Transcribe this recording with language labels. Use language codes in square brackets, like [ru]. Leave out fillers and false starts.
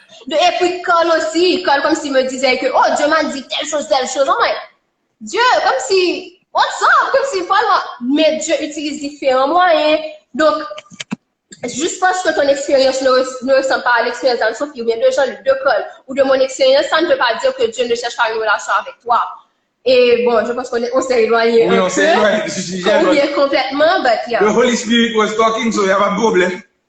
[fr] Et puis, Carl aussi, Carl comme s'il me disait que, oh, Dieu m'a dit telle chose. [en] I'm like, Dieu, [fr] comme si, [en] what's up? [fr] Comme si, voilà. Mais Dieu utilise différents moyens. Donc, juste parce que ton expérience ne ressemble pas à l'expérience d'Anne-Sophie ou bien de Jean-Luc, de Carl ou de mon expérience, ça ne veut pas dire que Dieu ne cherche pas une relation avec toi. Et bon, je pense qu'on s'est éloigné un peu. On s'est éloigné. On vient complètement, [en] but yeah. The Holy Spirit was talking, so you have a problem.